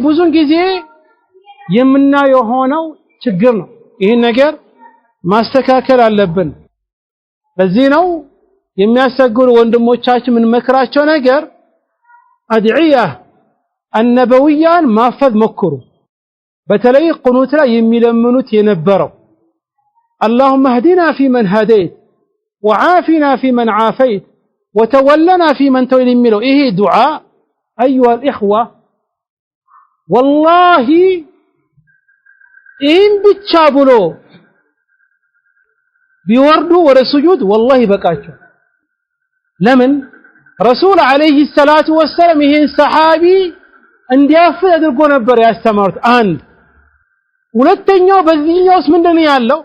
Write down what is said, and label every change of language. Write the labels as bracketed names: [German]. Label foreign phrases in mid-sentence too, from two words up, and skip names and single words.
[Amharic] ብዙን ጊዜ የምናየው ሆነው ችግር ነው። ይሄን ነገር ማስተካከል አለብን። ለዚህ ነው የሚያሰግሩ ወንድሞቻችን ምን መከራቸው ነገር [Arabic] أدعية نبوية [Amharic] ማፈዝ ሞክሩ። በተለይ ቁኑት ላይ የሚለምኑት የነበረው [Arabic] اللهم اهدنا فيمن هديت وعافنا فيمن عافيت وتولنا فيمن توليت [Amharic] የሚለው ይሄ ዱዓ [Arabic] ايها الاخوه والله إن [Amharic] ብቻ ብሎ ቢወርዱ ወደ ሱጁድ والله በቃቸው። ለምን ረሱል [Arabic] عليه الصلاة والسلام [Amharic] ይሄን ሰሃቢ እንዲያፍዝ አድርጎ ነበር ያስተማሩት። አንድ ሁለተኛው በዚህኛውስ ምንድነው ያለው?